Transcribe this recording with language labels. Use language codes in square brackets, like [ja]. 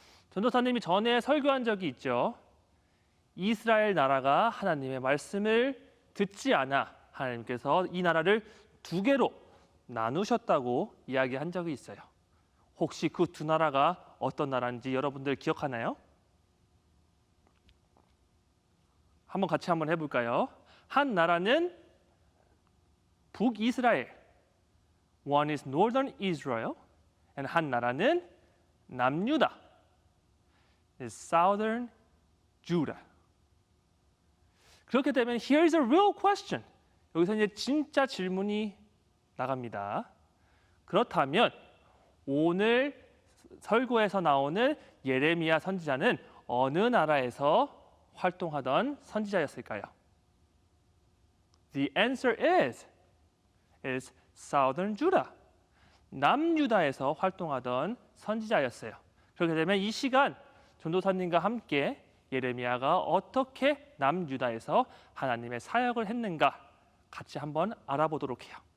[ko] 전도사님이 전에 설교한 적이 있죠. 이스라엘 나라가 하나님의 말씀을 듣지 않아 하나님께서 이 나라를 두 개로 나누셨다고 이야기한 적이 있어요. 혹시 그 두 나라가 어떤 나라인지 여러분들 기억하나요? 한번 같이 한번 해볼까요? 한 나라는 북이스라엘, [en] one is northern Israel, and [ko] 한 나라는 남유다, [en] is southern Judah. [ko] 그렇게 되면 [en] here's a real question. [ko] 여기서 이제 진짜 질문이 나갑니다. 그렇다면 오늘 설교에서 나오는 예레미야 선지자는 어느 나라에서 활동하던 선지자였을까요? [en] The answer is Southern Judah. [ko] 남유다에서 활동하던 선지자였어요. 그렇게 되면 이 시간 전도사님과 함께 예레미야가 어떻게 남유다에서 하나님의 사역을 했는가 같이 한번 알아보도록 해요.